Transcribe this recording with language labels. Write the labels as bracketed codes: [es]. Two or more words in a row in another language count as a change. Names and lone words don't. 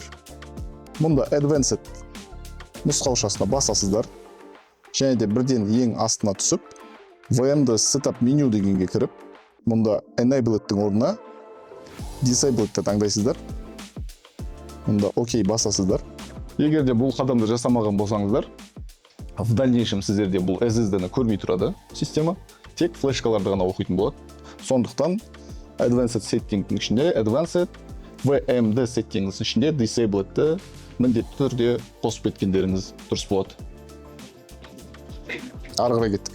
[kk] Мұнда Advanced нұсқаушасына басасыздар. Және де бірден ең астына түсіп, VMD Setup Menu дегенге кіріп, мұнда Enabled'тің орнына Disabled'ті таңдайсыздар. Мұнда OK басасыздар. Егер де бұл қадамды жасамаған болсаңыздар, [ru] в дальнейшем [kk] сіздерде бұл SSD-ні көрмей тұрады система, тек флешкаларды ғана оқитын болады. Сондықтан Advanced Settings-дің ішінде Advanced, VMD Settings-дің ішінде Disabled'ті міндетті түрде қосып кеткендеріңіз дұрыс болады. Ары қарай кеттік.